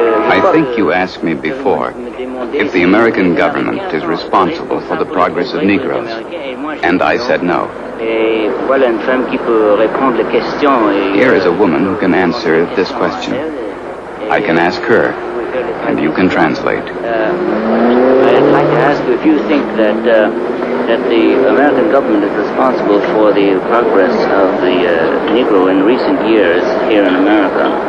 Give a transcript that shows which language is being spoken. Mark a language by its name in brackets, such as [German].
[English] I think you asked me before if the American government is responsible for the progress of Negroes, and I said no. [French] Et voilà une femme qui peut répondre les questions. [English] Here is a woman who can answer this question. I can ask her, and you can translate. I'd like to ask you if you think that the American government is responsible for the progress of the Negro in recent years here in America.